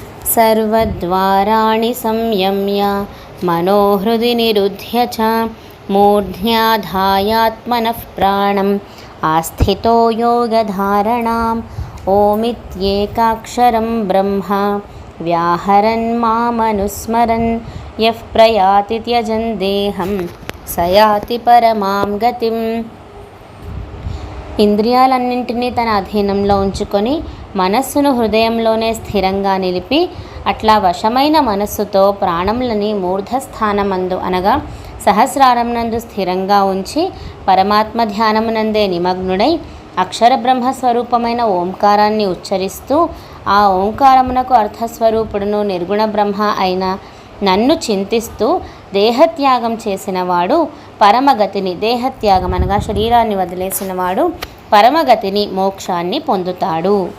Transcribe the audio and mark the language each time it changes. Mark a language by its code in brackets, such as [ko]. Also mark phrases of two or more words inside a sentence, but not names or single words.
[sa] सर्वद्वाराणि संयम्य मनोहृदि निरुध्य च मूर्ध्याधायात्मनः प्राणम् आस्थितो योगधारणाम् ओमित्येकाक्षरं ब्रह्म व्याहरन् मामनुस्मरन् यः प्रयाति त्यजन् देहं स याति పరమాం గతిం. [te] ఇంద్రియాలన్నింటినీ తన అధీనంలో ఉంచుకొని మనస్సును హృదయంలోనే స్థిరంగా నిలిపి అట్లా వశమైన మనస్సుతో ప్రాణములని మూర్ధస్థానమందు అనగా సహస్రారం నందు స్థిరంగా ఉంచి పరమాత్మ ధ్యానమునందే నిమగ్నుడై అక్షర బ్రహ్మస్వరూపమైన ఓంకారాన్ని ఉచ్చరిస్తూ ఆ ఓంకారమునకు అర్థస్వరూపుడును నిర్గుణ బ్రహ్మ అయిన నన్ను చింతిస్తూ దేహత్యాగం చేసినవాడు పరమగతిని, దేహత్యాగం అనగా శరీరాన్ని వదిలేసినవాడు పరమగతిని, మోక్షాన్ని పొందుతాడు.